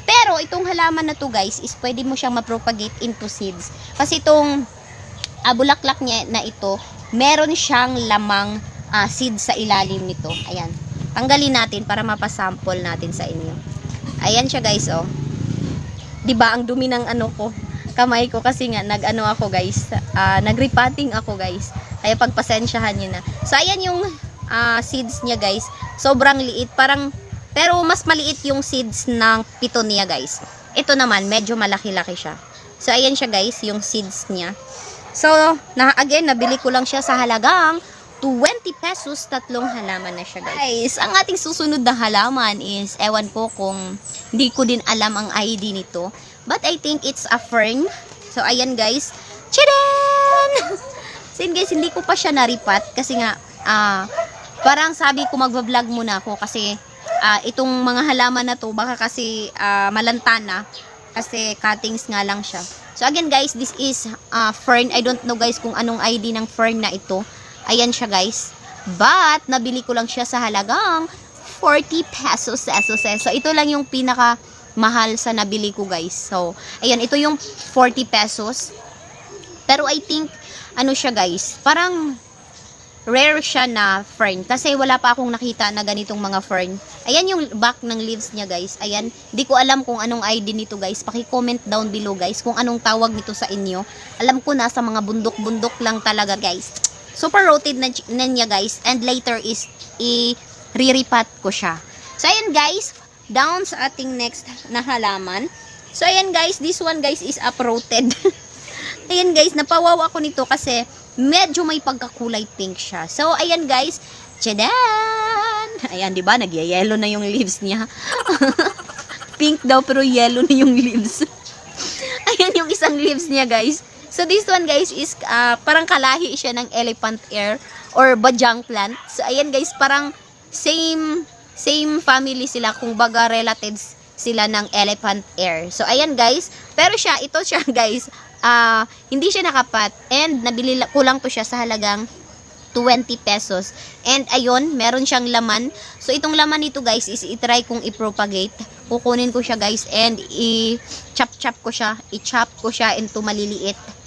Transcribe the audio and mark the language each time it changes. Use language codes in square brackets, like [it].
[tl] Pero, itong halaman na to guys, is pwede mo siyang ma-propagate into seeds. Kasi itong bulaklak niya na ito, meron siyang lamang seeds sa ilalim nito. Ayan. Tanggalin natin para mapasample natin sa inyo. Ayan siya guys, oh. 'Di ba ang dumi ng kamay ko kasi nga nag-ano ako guys, nag-repotting ako guys. Kaya pagpasensyahan niyo na. So ayan yung seeds niya guys. Sobrang liit, pero mas maliit yung seeds ng pitonia guys. Ito naman medyo malaki-laki siya. So ayan siya guys, yung seeds niya. So again, nabili ko lang siya sa halagang 20 pesos, tatlong halaman na siya guys. Ang ating susunod na halaman is, ewan ko kung hindi ko din alam ang ID nito. [en] But I think it's a fern. [tl] So ayan guys. [en] Tchadan! [tl] So guys, hindi ko pa siya naripat kasi nga, parang sabi ko magbablog muna ako kasi itong mga halaman na to, baka kasi malanta na. Kasi cuttings nga lang siya. [en] So again guys, this is fern. I don't know guys [tl] kung anong ID ng fern na ito. Ayan siya guys. But, nabili ko lang siya sa halagang 40 pesos. So, ito lang yung pinaka mahal sa nabili ko guys. So, ayan, ito yung 40 pesos. Pero [en] I think, [tl] siya guys, parang rare siya na fern. Kasi wala pa akong nakita na ganitong mga fern. Ayan yung back ng leaves niya guys. Ayan, di ko alam kung anong ID nito guys. Paki-comment down below guys kung anong tawag nito sa inyo. Alam ko na sa mga bundok-bundok lang talaga guys. super rooted na niya guys, [en] and later is [tl] i-re-repot ko siya. So ayan guys, down sa ating next na halaman. [en] So [tl] ayan [en] guys, this one guys is uprooted. [tl] Ayan guys, napawaw ako nito kasi medyo may pagkakulay pink siya. So ayan guys, tchadan! Ayan, di ba? Nagyayelo na yung leaves niya. Pink daw pero yellow na yung leaves. Ayan yung isang leaves niya guys. [en] So this one guys is [tl] parang kalahi siya ng elephant ear or bajang plant. So ayan guys, parang same family sila, kung baga relatives sila ng elephant ear. So ayan guys, pero ito siya guys, hindi siya nakapat, and nabili ko lang to siya sa halagang 20 pesos. And ayun, meron siyang laman. So itong laman nito guys is i-try kong i-propagate. Kukunin ko siya guys and i-chop ko siya into maliliit.